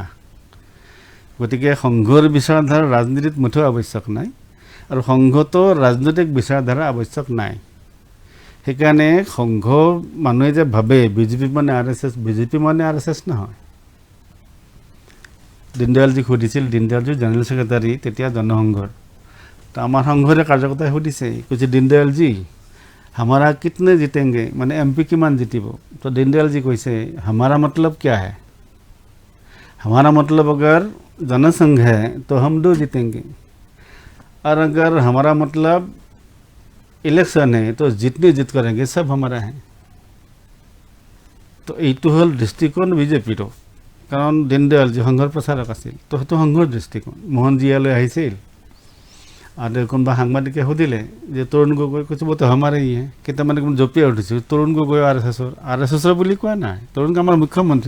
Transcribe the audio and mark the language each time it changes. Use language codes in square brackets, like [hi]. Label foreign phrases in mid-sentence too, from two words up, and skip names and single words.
[as] গতিকে সংঘৰ বিচাৰধাৰা ৰাজনীতিত মুঠেও আৱশ্যক নাই, আৰু সংঘতো ৰাজনৈতিক বিচাৰধাৰা আৱশ্যক নাই। সেইকাৰণে সংঘ মানুহে যে ভাবে বিজেপি মানে RSS, বিজেপি মানে RSS নহয়। দীনদয়ালজীক সুধিছিল, দীনদয়ালজী জেনেৰেল ছেক্ৰেটাৰী তেতিয়া জনসংঘৰ, তো আমাৰ সংঘৰে কাৰ্যকৰ্তাই সুধিছে, কৈছে দীনদয়ালজী [hi] हमारा कितने जीतेंगे, [as] মানে MP কিমান জিতিব? তো দীনদয়ালজী কৈছে [hi] हमारा मतलब क्या है, हमारा मतलब अगर जनसंघ है तो हम 2 जीतेंगे, और अगर हमारा मतलब इलेक्शन है तो जितनी जीत करेंगे सब हमारा है। [as] तो এইটো হ'ল দৃষ্টিকোণ বিজেপিৰ, কাৰণ দীনদয়ালজী সংঘৰ প্ৰচাৰক আছিল, তো সেইটো সংঘৰ দৃষ্টিকোণ। মোহন জিয়ালৈ আহিছিল আৰু কোনোবা সাংবাদিকে সুধিলে যে তৰুণ গগৈ, কৈছে বোতো আমাৰে ই কেইটামানে কোনো জঁপিয়াই উঠিছোঁ, তৰুণ গগৈ RSSৰ বুলি কোৱা নাই, তৰুণ আমাৰ মুখ্যমন্ত্ৰী।